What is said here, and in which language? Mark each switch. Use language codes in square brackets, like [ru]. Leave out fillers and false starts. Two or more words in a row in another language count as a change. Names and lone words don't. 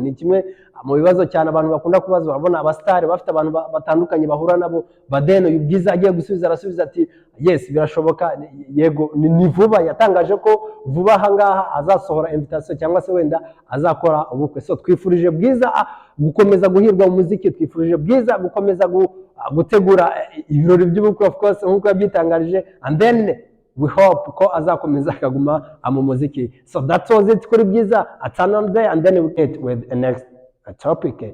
[rw] Ni kimwe mu bibazo cyane abantu bakunda kubaza. Urabona abastari bafite abantu batandukanye bahura nabo, badeno uyu Bwiza agiye gusubiza arasubiza ati yes birashoboka, yego ni vuba. Yatangaje ko vuba ahangaha azasohora invitation cyangwa se wenda azakora ubukwe. Twifurije Bwiza gukomeza guhirwa mu muziki, twifurije Bwiza gukomeza gutegura ibirori by'ubukwe [en] of course [rw] nk'uko yabyitangarije, [en] and then we hope [rw] ko azakomeza akaguma mu muziki. [en] That was it kuri Bwiza at another day, and then we get with the next topic.